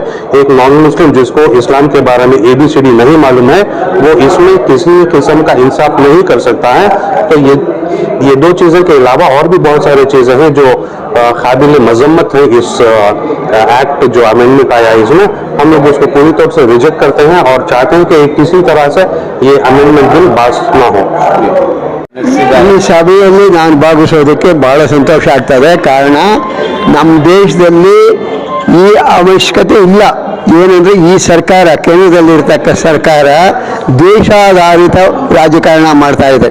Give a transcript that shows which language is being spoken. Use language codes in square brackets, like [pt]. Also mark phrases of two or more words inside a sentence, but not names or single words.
[hi] एक [en] non Muslim [hi] जिसको इस्लाम के बारे में ABCD नहीं मालूम है, वो इसमें किसी किस्म का इंसाफ नहीं कर सकता है। तो ये दो चीज़ों के अलावा और भी बहुत सारी चीज़ें हैं जो काबिल मजम्मत है। इस एक्ट जो अमेंडमेंट आया है इसमें, हम लोग उसको पूरी तौर से रिजेक्ट करते हैं और चाहते हैं कि किसी तरह से ये [en] amendment bill [hi] पास ना हो। [kn] ಈ ಸಭೆಯಲ್ಲಿ ನಾನು ಭಾಗವಹಿಸೋದಕ್ಕೆ ಬಹಳ ಸಂತೋಷ ಆಗ್ತದೆ. ಕಾರಣ ನಮ್ಮ ದೇಶದಲ್ಲಿ ಈ ಅವಶ್ಯಕತೆ ಇಲ್ಲ. ಏನಂದರೆ ಈ ಸರ್ಕಾರ, ಕೇಂದ್ರದಲ್ಲಿರ್ತಕ್ಕ ಸರ್ಕಾರ ದೇಶಾಧಾರಿತ ರಾಜಕಾರಣ ಮಾಡ್ತಾ ಇದೆ.